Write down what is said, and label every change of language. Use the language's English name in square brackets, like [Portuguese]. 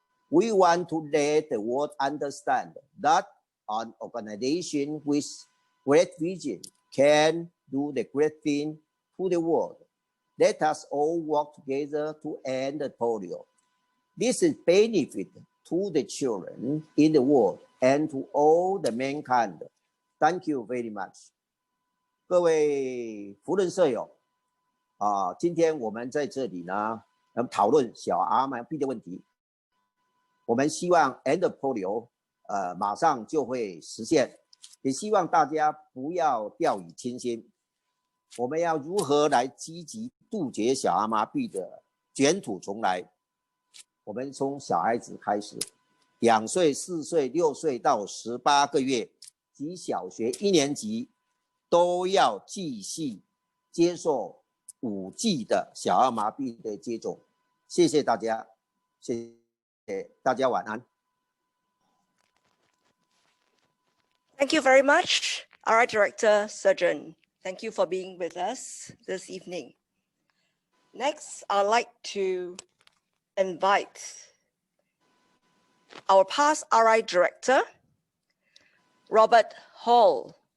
[English] We want to let the world understand that an organization with great vision can do the great thing to the world. Let us all work together to end polio. This is benefit to the children in the world and to all the mankind. Thank you very much. [Chinese] 各位福伦社友今天我们在这里呢讨论小儿麻痹的问题。我们希望 end polio 马上就会实现，也希望大家不要掉以轻心。我们要如何来积极杜绝小儿麻痹的卷土重来？我们从小孩子开始，2岁、4岁、6岁到18个月及小学1年级都要继续接受5剂的小儿麻痹的接种。谢谢大家，谢谢大家，晚安。 [English] Thank you very much, our Director Surgeon. Thank you for being with us this evening. Next, I'd like to invite our past RI Director, Robert Hall,